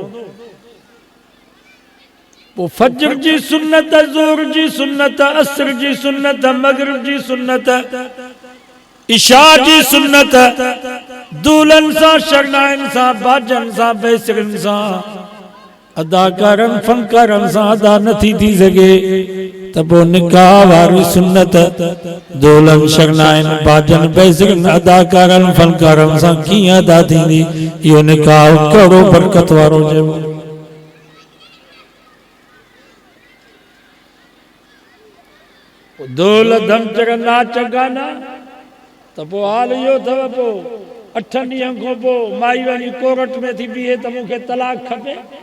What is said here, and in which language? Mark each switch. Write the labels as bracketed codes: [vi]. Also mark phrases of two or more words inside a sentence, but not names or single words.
[sd] पोइ फजर जी सुन्नत, ज़ोर जी सुन्नत, असर जी सुन्नत, मगरिब जी सुन्नत, इशा जी सुन्नत दूल्हन सां, शरनाइन सां, बाजन सां, बैसरन सां, अदाकारन फनकारन सां अदा नथी थी सघे त पोइ निकाह वारी सुन्नत दूल्हन, शरनाइन, बाजन, बैसरन, अदाकारन फनकारन सां कीअं अदा थींदी? इहो निकाह कहिड़ो बरकत वारो चइबो। दोल धमचर नाच गाना त पोइ हाल इहो अथव। पोइ 8 ॾींहं खां पोइ माई वञी कोर्ट में थी बीहे त मूंखे तलाक खपे।